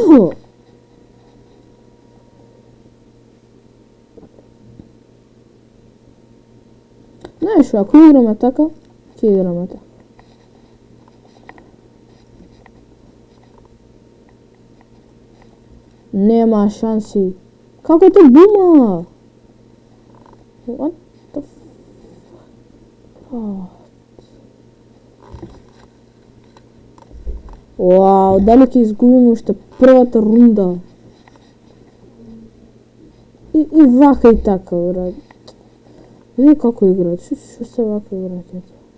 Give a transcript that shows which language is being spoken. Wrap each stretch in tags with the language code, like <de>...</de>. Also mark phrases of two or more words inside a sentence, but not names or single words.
<mk>Знаеш, ако играме така, ќе играме така. Нема шанси. Како те бума?</mk> <en>What the fuck?</en> <mk>Вау, дали ќе изгубиме уште првата рунда? И вака и така, брат. Види како играат, шо се вака играат, ето.</mk>